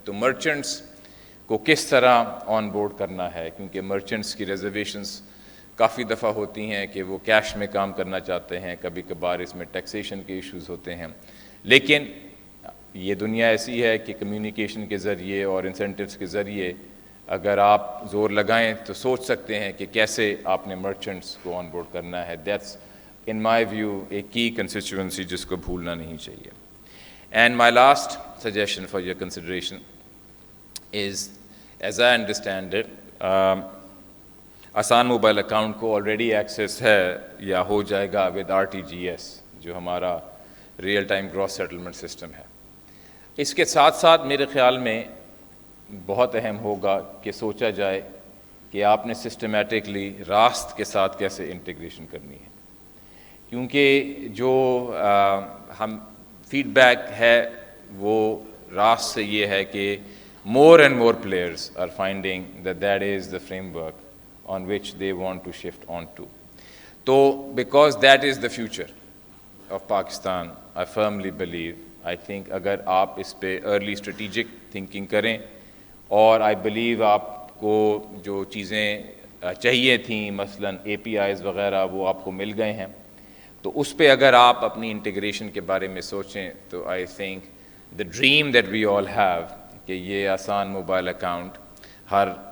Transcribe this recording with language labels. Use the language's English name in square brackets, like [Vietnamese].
[Urdu] تو مرچنٹس کو کس طرح آن بورڈ کرنا ہے، کیونکہ مرچنٹس کی ریزرویشنز کافی دفعہ ہوتی ہیں کہ وہ کیش میں کام کرنا چاہتے ہیں، کبھی کبھار اس میں ٹیکسیشن کے ایشوز ہوتے ہیں. لیکن یہ دنیا ایسی ہے کہ کمیونیکیشن کے ذریعے اور انسینٹیوز کے ذریعے اگر آپ زور لگائیں تو سوچ سکتے ہیں کہ کیسے آپ نے مرچنٹس کو آن بورڈ کرنا ہے. [English] that's in my view a key constituency [Urdu] جس کو بھولنا نہیں چاہیے. [English] And my last suggestion for your consideration is, as I understand it, [Urdu] آسان موبائل اکاؤنٹ کو آلریڈی ایکسیس ہے یا ہو جائے گا [English] with RTGS [Urdu] جو ہمارا real time grass settlement system ہے. اس کے ساتھ ساتھ میرے خیال میں بہت اہم ہوگا کہ سوچا جائے کہ آپ نے سسٹمیٹکلی راست کے ساتھ کیسے انٹیگریشن کرنی ہے، کیونکہ جو ہم فیڈ بیک ہے وہ راست سے یہ ہے کہ [English] more and more players are finding that that is the framework on which they want to shift on to. So because that is the future of Pakistan, I firmly believe, I think [Urdu] اگر آپ اس پہ [English] early strategic thinking [Urdu] کریں اور [English] I believe [Urdu] آپ کو جو چیزیں چاہیے تھیں مثلاً APIs وغیرہ وہ آپ کو مل گئے ہیں، تو اس پہ اگر آپ اپنی انٹیگریشن کے بارے میں سوچیں تو [English] I think the dream that we all have [Urdu] کہ یہ آسان موبائل اکاؤنٹ ہر